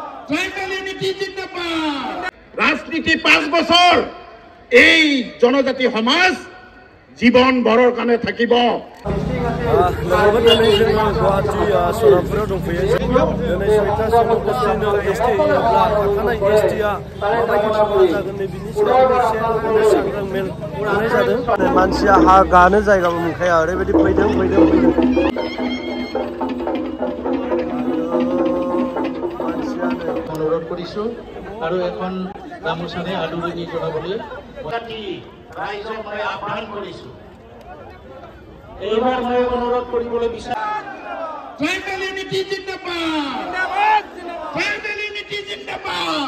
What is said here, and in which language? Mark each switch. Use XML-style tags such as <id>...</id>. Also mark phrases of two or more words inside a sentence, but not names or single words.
<as>রাজনীতি 5 বছর এই জনজাতি সমাজ জীবন ভৰৰ কাৰণে থাকিব।</as> <brx>मानसिया हा गानो जायगा मोनखाया ओरैबायदि फैदों</brx> <as>অনুৰোধ কৰিছো আৰু এখন গামোচানে আদৰণি জনাবলৈ ৰাইজক মই আহ্বান কৰিছো। এইবাৰ মই অনুৰোধ কৰিবলৈ বিচাৰো</as> <en>tribal unity</en> <as>জিন্দাবাদ,</as> <en>tribal unity</en> <as>জিন্দাবাদ।</as>